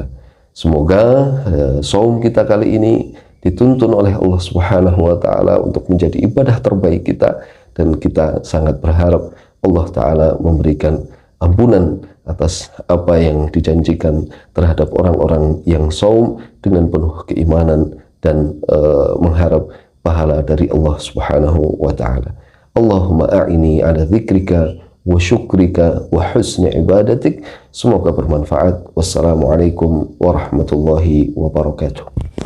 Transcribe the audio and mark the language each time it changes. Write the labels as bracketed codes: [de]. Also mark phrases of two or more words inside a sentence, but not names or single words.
[id] Semoga saum kita kali ini dituntun oleh Allah [ar] سبحانه وتعالى [id] untuk menjadi ibadah terbaik kita, dan kita sangat berharap Allah Ta'ala memberikan ampunan atas apa yang dijanjikan terhadap orang-orang yang saum dengan penuh keimanan dan mengharap pahala dari Allah [ar] سبحانه وتعالى. اللهم أعني على ذكرك وشكرك وحسن عبادتك. [id] Semoga bermanfaat. [ar] والسلام عليكم ورحمة الله وبركاته.